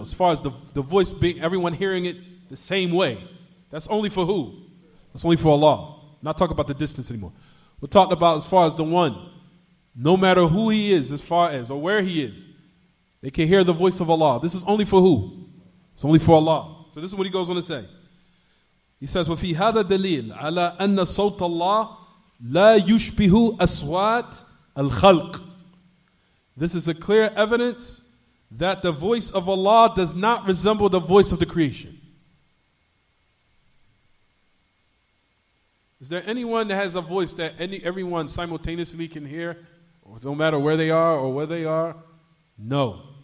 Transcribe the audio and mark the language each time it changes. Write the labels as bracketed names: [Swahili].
[English] As far as the voice being, everyone hearing it the same way. That's only for who? That's only for Allah. Not talking about the distance anymore. We're talking about as far as the one. No matter who he is, as far as, or where he is, they can hear the voice of Allah. This is only for who? It's only for Allah. So this is what he goes on to say. He says, [Arabic] وَفِي هَذَا دَلِيلٌ عَلَىٰ أَنَّ صَوْتَ اللَّهِ لَا يُشْبِهُ أَصْوَاتِ الْخَلْقِ. [English] This is a clear evidence that the voice of Allah does not resemble the voice of the creation. Is there anyone that has a voice that everyone simultaneously can hear, no matter where they are or where they are? No.